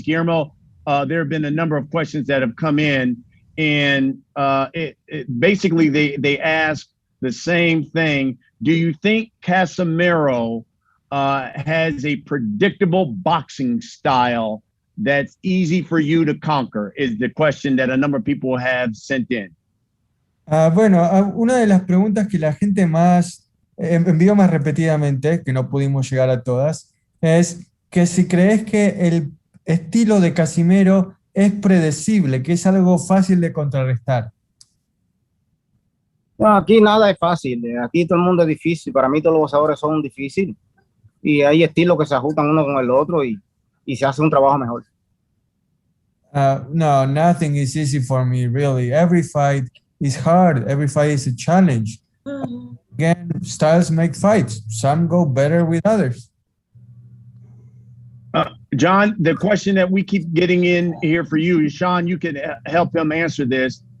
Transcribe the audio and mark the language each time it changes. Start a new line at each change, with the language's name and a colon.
English: Guillermo, there have been a number of questions that have come in, and basically they ask the same thing. Do you think Casimero has a predictable boxing style that's easy for you to conquer? Is the question that a number of people have sent in.
Spanish: Bueno, una de las preguntas que la gente más envió más repetidamente, que no pudimos llegar a todas, es que si crees que el estilo de Casimero es predecible, que es algo fácil de contrarrestar. No, aquí nada es fácil, aquí todo el mundo es difícil, para mí todos los boxeadores son difíciles y hay estilos que se ajustan uno con el otro y se hace un trabajo mejor.
English: No, nothing is easy for me, really. Every fight is hard, every fight is a challenge. Again, styles make fights. Some go better with others. John, the question that we keep getting in here for you, Sean, you can help him answer this.